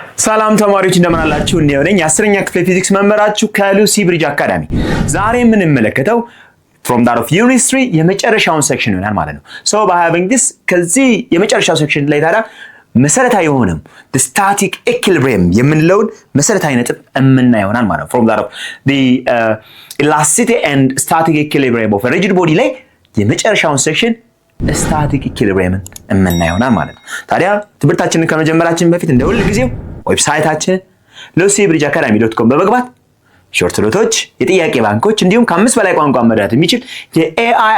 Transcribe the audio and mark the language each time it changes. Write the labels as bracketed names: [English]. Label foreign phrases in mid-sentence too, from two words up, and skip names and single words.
[Amharic] ሰላም ተማሪዎች እንደምን አላችሁ? እኔ ነኝ የ10ኛ ክፍል ፊዚክስ መምህራችሁ ከሉሲ ብሪጅ አካዳሚ። ዛሬ የምንመለከተው [English] from that of unit 3 [Amharic] የመጨረሻውን ሴክሽን ይሆናል ማለት ነው። [English] so by having this [Amharic] ከዚህ የመጨረሻው ሴክሽን ላይ ታዲያ መሰረታዊ የሆነው [English] the static equilibrium [Amharic] የምንለውን መሰረታዊ ነጥብ የምናየው ይሆናል ማለት ነው። [English] from that of the elasticity and static equilibrium of a rigid body [Amharic] ላይ የመጨረሻውን ሴክሽን [English] static equilibrium [Amharic] የምናየው ይሆናል ማለት ነው። ታዲያ ትምህርታችንን ከመጀመራችን በፊት እንደ ሁሉ ጊዜው ዌብሳይታችን lucyBridgeAcademy.com በመግባት [English] short notes፣ [Amharic] የጥያቄ ባንኮች እንዲሁም ከ5 በላይ ቋንቋ መረዳት የሚችል የኤአይ